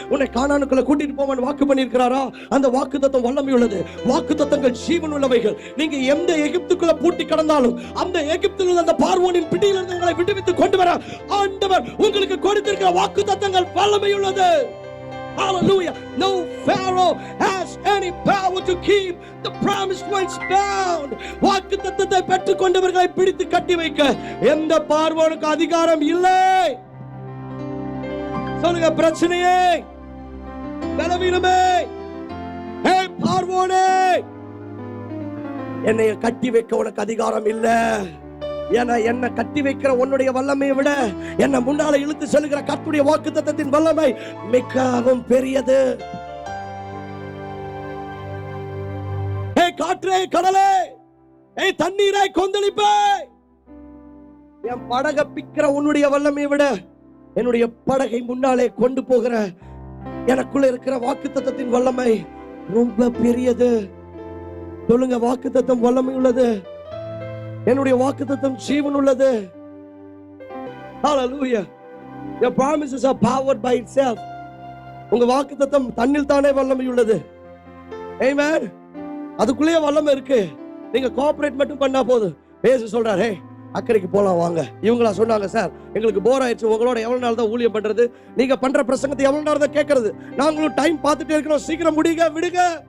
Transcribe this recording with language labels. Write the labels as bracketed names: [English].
[Tamil] உன்னை கானானுக்குள்ள கூட்டிட்டு போவேன் வாக்கு பண்ணியிருக்கிறாரா? அந்த வாக்குத்தத்தம் வல்லமை உள்ளது. வாக்குத்தத்தங்கள் ஜீவன் உள்ளவைகள். நீங்க எந்த எகிப்துக்குள்ள பூட்டி கடந்தாலும் அந்த எகிப்தில் உள்ள அந்த பார்வோனின் பிடியிலிருந்து உங்களை விடுவித்து கொண்டு வர ஆண்டவர் உங்களுக்கு கொடுத்திருக்கிற வாக்குத்தத்தங்கள் வல்லமை உள்ளது. [English] Hallelujah. No Pharaoh has any power to keep the promised ones bound. [Tamil] வாக்குத்தத்தத்தை பெற்றுக் கொண்டவர்களை பிடித்து கட்டி வைக்க எந்த பார்வோனுக்கு அதிகாரம் இல்லை. சொல்லுங்க, பிரச்சனையே, பலவீனமே, ஹே பார்வோனே, என்னை கட்டி வைக்க உனக்கு அதிகாரம் இல்லை. ஏன்னா என்ன கட்டி வைக்கிற உன்னுடைய வல்லமையை விட என்ன முன்னால இழுத்து செல்கிற கர்த்தருடைய வாக்குத்தத்தத்தின் வல்லமை மிகவும் பெரியது. காற்றே, கடலே, தண்ணீரை கொந்தளிப்பே, என் படகை பிக்கிற உன்னுடைய வல்லமையை விட என்னுடைய படகை முன்னாலே கொண்டு போகிற எனக்குள்ள இருக்கிற வாக்குத்தத்தத்தின் வல்லமை ரொம்ப பெரியது. சொல்லுங்க, வாக்குத்தத்தம் வல்லமை உள்ளது. என்னுடைய வாக்குத்தத்தம் ஜீவன் உள்ளது. [English] Hallelujah. Your promises are powered by itself. [Tamil] உங்க வாக்குத்தத்தம் தன்னில் தானே வல்லமை உள்ளது. Amen. அதுக்குள்ளே வல்லமை இருக்கு. நீங்க கோஆபரேட் மட்டும் பண்ணா போதும். பேச சொல்றாரு, அக்கறைக்கு போலாம் வாங்க. இவங்களா சொன்னாங்க, சார் எங்களுக்கு போர் ஆயிடுச்சு, உங்களோட எவ்வளவு நாள் தான் ஊழியம் பண்றது, நீங்க பண்ற பிரசங்கத்தை எவ்வளவு நேரம் தான் கேட்கறது, நாங்களும் டைம் பார்த்துட்டே இருக்கிறோம், சீக்கிரம் முடிங்க விடுங்க.